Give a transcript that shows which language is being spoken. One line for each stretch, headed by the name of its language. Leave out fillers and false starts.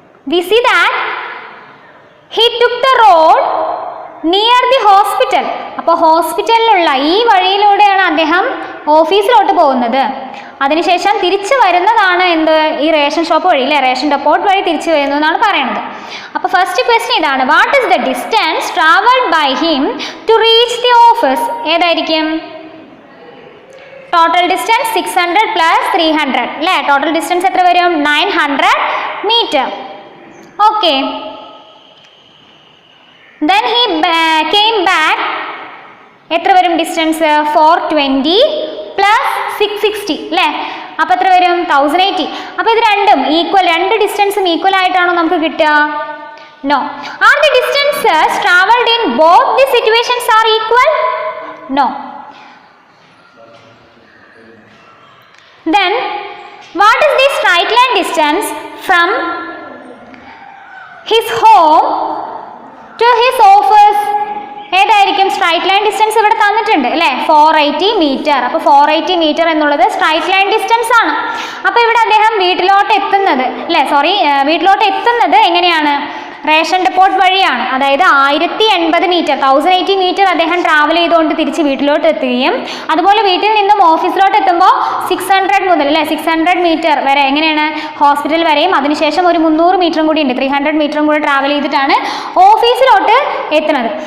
English: We see that he took the road near the hospital.
Malayalam: അപ്പോൾ ഹോസ്പിറ്റലിലുള്ള ഈ വഴിയിലൂടെയാണ് അദ്ദേഹം ഓഫീസിലോട്ട് പോകുന്നത്. അതിനുശേഷം തിരിച്ചു വരുന്നതാണ് എന്ത്, ഈ റേഷൻ ഷോപ്പ് വഴി അല്ലേ, റേഷൻ ഡെപ്പോട്ട് വഴി തിരിച്ചു വരുന്നു എന്നാണ് പറയുന്നത്. അപ്പോൾ ഫസ്റ്റ് ക്വസ്റ്റ്യൻ ഇതാണ്,
English: What is the distance travelled by him to reach the office?
Malayalam: ഏതായിരിക്കും? ടോട്ടൽ ഡിസ്റ്റൻസ് 600 പ്ലസ് 300 അല്ലേ. ടോട്ടൽ ഡിസ്റ്റൻസ് എത്ര വരും? 900 metre. Okay.
English: Then he came back.
Malayalam: എത്ര വരും ഡിസ്റ്റൻസ്? 420 പ്ലസ് 660 അല്ലേ. അപ്പോൾ എത്ര വരും? 1080. അപ്പോൾ ഇത് രണ്ടും ഈക്വൽ, രണ്ട് ഡിസ്റ്റൻസും ഈക്വൽ ആയിട്ടാണോ നമുക്ക് കിട്ടുക? No.
English: Are the distances travelled in both the situations are equal? No. Then what is the straight line distance from his home to his office?
Malayalam: ഏതായിരിക്കും സ്ട്രൈറ്റ് ലൈൻ ഡിസ്റ്റൻസ്? ഇവിടെ തന്നിട്ടുണ്ട് അല്ലേ, 480 മീറ്റർ. അപ്പോൾ 480 metre എന്നുള്ളത് straight line distance ആണ്. അപ്പോൾ ഇവിടെ അദ്ദേഹം വീട്ടിലോട്ട് എത്തുന്നത് അല്ലേ, വീട്ടിലോട്ട് എത്തുന്നത് എങ്ങനെയാണ്? റേഷൻ ഡെപ്പോട്ട് വഴിയാണ്. അതായത് 1080 മീറ്റർ, 1080 മീറ്റർ അദ്ദേഹം ട്രാവൽ ചെയ്തുകൊണ്ട് തിരിച്ച് വീട്ടിലോട്ട് എത്തുകയും അതുപോലെ വീട്ടിൽ നിന്നും ഓഫീസിലോട്ട് എത്തുമ്പോൾ 600 മുതൽ അല്ലേ 600 മീറ്റർ വരെ എങ്ങനെയാണ് ഹോസ്പിറ്റൽ വരെയും അതിനുശേഷം ഒരു 300 മീറ്ററും കൂടി ഉണ്ട്, 300 മീറ്ററും കൂടി ട്രാവൽ ചെയ്തിട്ടാണ് ഓഫീസിലോട്ട് എത്തുന്നത്.